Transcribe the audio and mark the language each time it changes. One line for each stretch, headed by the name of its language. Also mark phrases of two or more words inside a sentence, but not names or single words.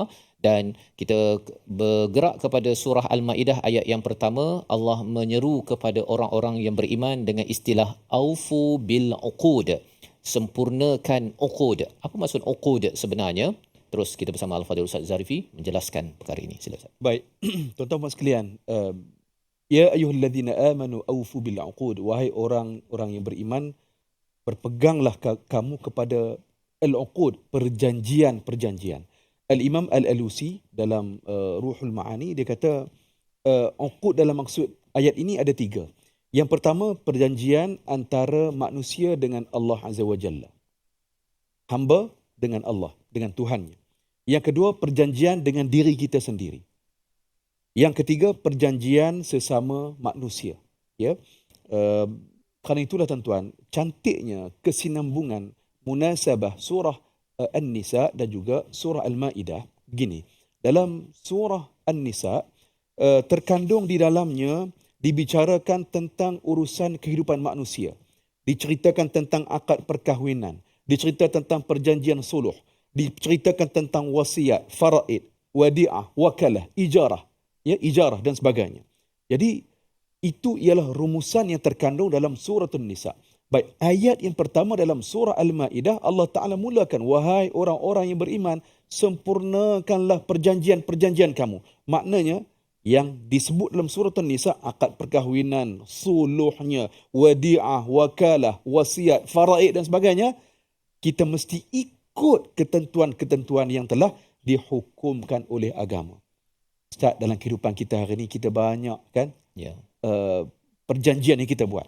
Malay: Dan kita bergerak kepada surah Al-Maidah ayat yang pertama, Allah menyeru kepada orang-orang yang beriman dengan istilah
Arabic: أوفوا بالعقود,
Malay: sempurnakan uqud. Apa maksud uqud sebenarnya? Terus kita bersama Al-Fadhil Ustaz Zarifi menjelaskan perkara ini. Sila Ustaz. Baik, tuan-tuan sekalian,
Arabic: يا أيها الذين آمنوا أوفوا بالعقود,
Malay: wahai orang-orang yang beriman, berpeganglah kamu kepada al-uqud, perjanjian-perjanjian. Al-Imam Al-Alusi dalam Ruhul Ma'ani dia kata uqud dalam maksud ayat ini ada 3. Yang pertama, perjanjian antara manusia dengan Allah
Arabic: عز وجل.
Malay: Hamba dengan Allah, dengan Tuhannya. Yang kedua, perjanjian dengan diri kita sendiri. Yang ketiga, perjanjian sesama manusia. Ya, kerana itulah tuan-tuan, cantiknya kesinambungan munasabah surah An-Nisa dan juga surah Al-Maidah. Begini, dalam surah An-Nisa terkandung di dalamnya dibicarakan tentang urusan kehidupan manusia. Diceritakan tentang akad perkahwinan, diceritakan tentang perjanjian suluh, diceritakan tentang wasiat, faraid, wadi'ah, wakalah, ijarah, ya, ijarah dan sebagainya. Jadi itu ialah rumusan yang terkandung dalam surah An-Nisa. Baik, ayat yang pertama dalam surah Al-Maidah, Allah Ta'ala mulakan, wahai orang-orang yang beriman, sempurnakanlah perjanjian-perjanjian kamu. Maknanya, yang disebut dalam surah An-Nisa, akad perkahwinan, suluhnya, wadi'ah, wakalah, wasiat, faraid dan sebagainya, kita mesti ikut ketentuan-ketentuan yang telah dihukumkan oleh agama. Ustaz, dalam kehidupan kita hari ini, kita banyak kan perjanjian yang kita buat.